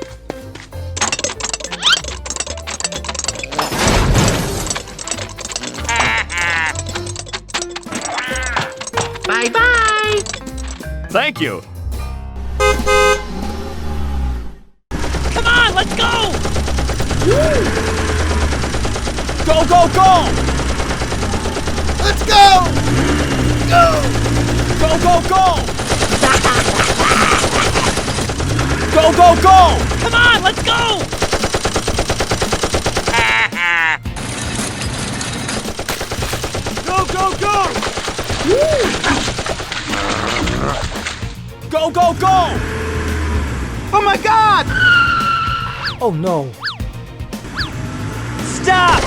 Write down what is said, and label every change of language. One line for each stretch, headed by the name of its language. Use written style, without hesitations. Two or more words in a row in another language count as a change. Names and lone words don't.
English: Bye-bye! Thank you! Come on, let's go! Go, go, go! Let's go! Go! Go, go, go! Go, go, go! Come on, let's go! Go, go, go! Go, go, go! Oh my god! Oh no. Stop!